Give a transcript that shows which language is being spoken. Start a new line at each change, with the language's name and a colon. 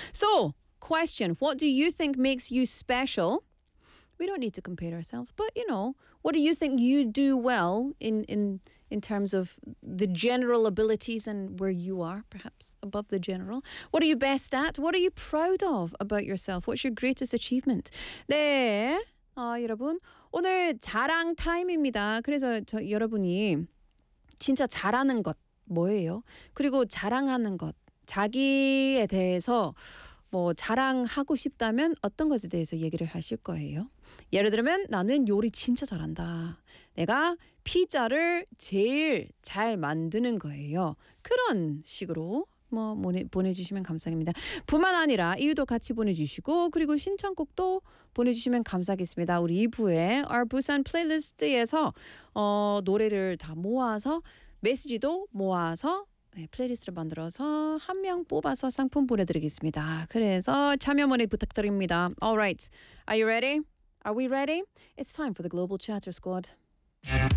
English: So, question, what do you think makes you special? We don't need to compare ourselves, but you know, what do you think you do well in terms of the general abilities and where you are, perhaps above the general? What are you best at? What are you proud of about yourself? What's your greatest achievement?
Korean: 네, 아 여러분, 오늘 자랑 타임입니다. 그래서 여러분이 진짜 잘하는 것 뭐예요? 그리고 자랑하는 것, 자기에 대해서 뭐 자랑하고 싶다면 어떤 것에 대해서 얘기를 하실 거예요? 예를 들면 나는 요리 진짜 잘한다. 내가 피자를 제일 잘 만드는 거예요. 그런 식으로 뭐 보내주시면 감사합니다. 뿐만 아니라 이유도 같이 보내주시고 그리고 신청곡도 보내주시면 감사하겠습니다. 우리 2부에 Our Busan Playlist에서 노래를 다 모아서 메시지도 모아서 네, 플레이리스트를 만들어서 한 명 뽑아서 상품 보내드리겠습니다. 그래서 참여 문의 부탁드립니다.
English: Alright, are you ready? Are we ready? It's time for the Global Chatter Squad.